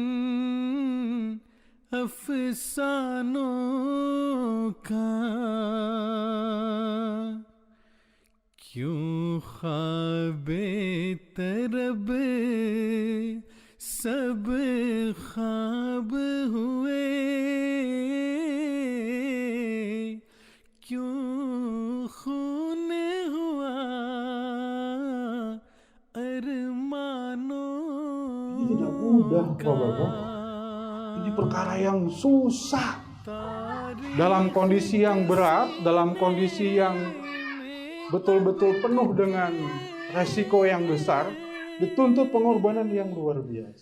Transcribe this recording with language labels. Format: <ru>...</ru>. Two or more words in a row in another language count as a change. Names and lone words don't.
<hi>अफसानों का क्यों ख्वाबे तरब सब ख्वाब हुए क्यों खून हुआ अरमानों</hi> <id>Ini tidak mudah, Bapak-Bapak. Ini perkara yang susah. Dalam kondisi yang berat, dalam kondisi yang betul-betul penuh dengan resiko yang besar, dituntut pengorbanan yang luar biasa.</id>